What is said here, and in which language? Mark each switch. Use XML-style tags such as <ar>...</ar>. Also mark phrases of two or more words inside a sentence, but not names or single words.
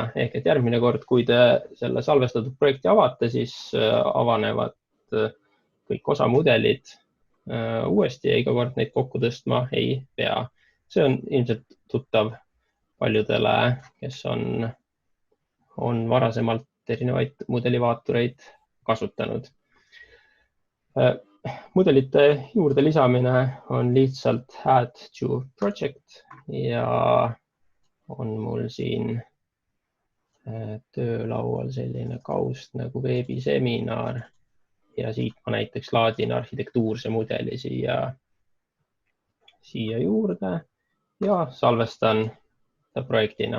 <et>Ehk et järgmine kord, kui te selle salvestatud projekti avate, siis avanevad kõik osamudelid uuesti ja iga kord neid kokku tõstma ei pea. See on ilmselt tuttav paljudele, kes on varasemalt erinevaid mudelivaatureid kasutanud. Mudelite juurde lisamine on lihtsalt</et> <en>add to project</en> <et>ja on mul siin töölaual selline kaust nagu veebiseminar ja siit ma näiteks laadin arhitektuurse mudeli siia juurde ja salvestan ta projektina.</et>